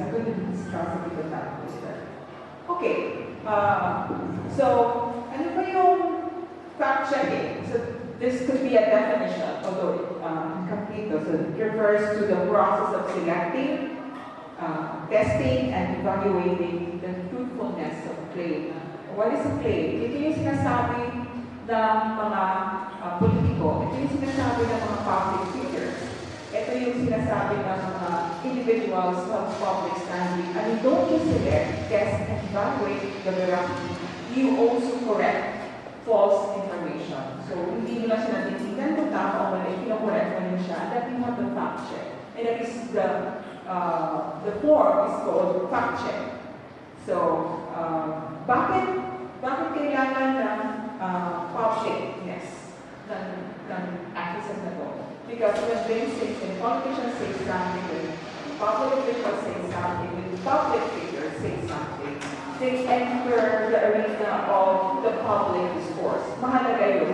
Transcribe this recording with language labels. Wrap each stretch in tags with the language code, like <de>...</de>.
<en>So I'm going to discuss a bit of that later. Okay, so</en> <tl>ano ba yung</tl> <en>fact-checking? So this could be a definition, although incomplete. So it refers to the process of selecting, testing, and evaluating the truthfulness of claim. What is a claim?</en> <tl>Ito yung sinasabi ng mga politiko. Ito yung sinasabi ng mga public figures. Ito yung sinasabi ng mga</tl> <en>individuals of public standing. And you don't just select, test, and evaluate the veracity. You also correct false information.</en> <tl>So, hindi nila siya natitigan kung tama o mali, kino-correct mo rin siya.</tl> <en>That you have the fact check. And that is the form is called fact check.</en> <tl>So, bakit kailangan ng publicness ng access na to?</tl> <en>Because when they say, when politicians say something, when public officials say something, when public figures say something, they enter the arena of the public discourse.</en> <tl>Mahalaga yun.</tl>